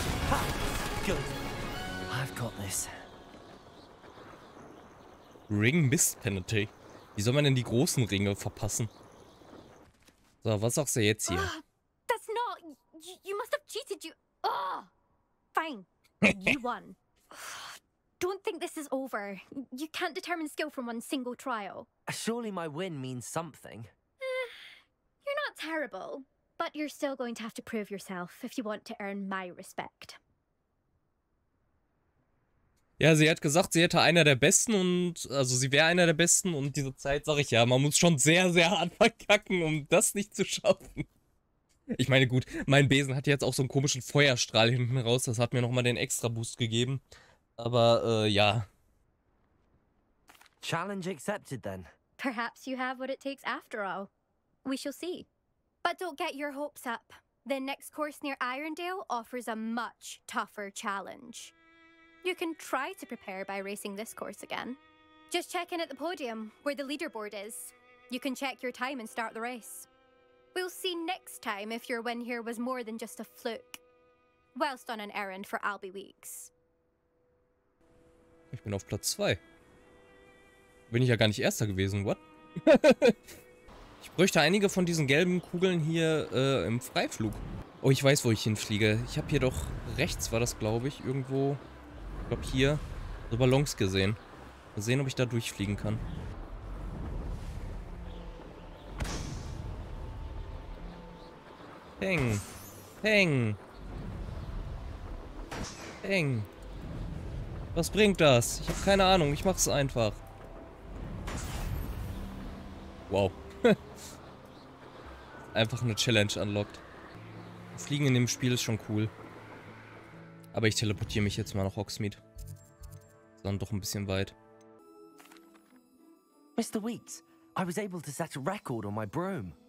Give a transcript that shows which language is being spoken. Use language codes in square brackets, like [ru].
[en] Ha! Good. I've got this. Ring Mist Penalty. [de] Wie soll man denn die großen Ringe verpassen? So, was sagst du jetzt hier? [en] That's not... You must have cheated, you... Oh! Fine. You won. Don't think this is over. You can't determine skill from one single trial. Surely my win means something. You're not terrible, but you're still going to have to prove yourself if you want to earn my respect. [de] Ja, sie hat gesagt, sie hätte einer der Besten und, also sie wäre einer der Besten und diese Zeit, sag ich ja, man muss schon sehr, sehr hart verkacken, um das nicht zu schaffen. Ich meine, gut, mein Besen hat jetzt auch so einen komischen Feuerstrahl hinten raus. Das hat mir nochmal den extra Boost gegeben. Aber, ja. [en] Challenge accepted then. Perhaps you have what it takes after all. We shall see. But don't get your hopes up. The next course near Irondale offers a much tougher challenge. You can try to prepare by racing this course again. Just check in at the podium, where the leaderboard is. You can check your time and start the race. We'll see next time if your win here was more than just a fluke. Whilst on an errand for Albie Weeks. [de] Ich bin auf Platz 2. Bin ich ja gar nicht Erster gewesen, what? Ich bräuchte einige von diesen gelben Kugeln hier im Freiflug. Oh, ich weiß, wo ich hinfliege. Ich habe hier doch rechts, war das, glaube ich, irgendwo, ich glaube hier, so Ballons gesehen. Mal sehen, ob ich da durchfliegen kann. Peng. Peng. Peng. Was bringt das? Ich habe keine Ahnung. Ich mach's einfach. Wow. Einfach eine Challenge unlocked. Fliegen in dem Spiel ist schon cool. Aber ich teleportiere mich jetzt mal nach Hogsmeade. Ist dann doch ein bisschen weit. [en] Mr. Weeks, I was able to set a record on my broom.